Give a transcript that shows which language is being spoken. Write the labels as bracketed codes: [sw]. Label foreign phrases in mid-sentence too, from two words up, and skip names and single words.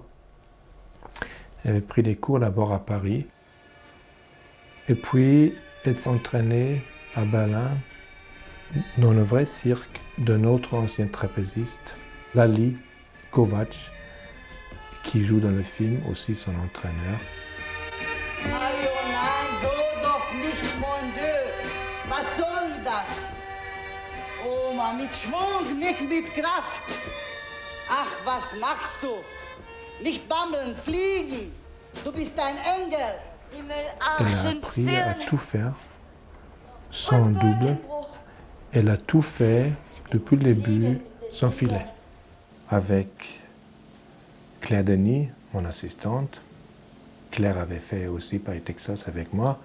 [fr] Elle avait pris des cours d'abord à Paris. Et puis, elle s'est entraînée à Berlin, dans le vrai cirque d'un autre ancien trapéziste, Lali Kovacs, qui joue dans le film, aussi son entraîneur. [de] Mario, nein, so doch nicht, [fr] mon Dieu. [de] Was soll das? Oma, mit Schwung, nicht mit Kraft. Ach, was machst du? Nicht bammeln, fliegen. Du bist ein Engel. [fr] Elle a appris à tout faire sans double. Elle a tout fait depuis le début sans filet. Avec Claire Denis, mon assistante. Claire avait fait aussi Paris, Texas avec moi.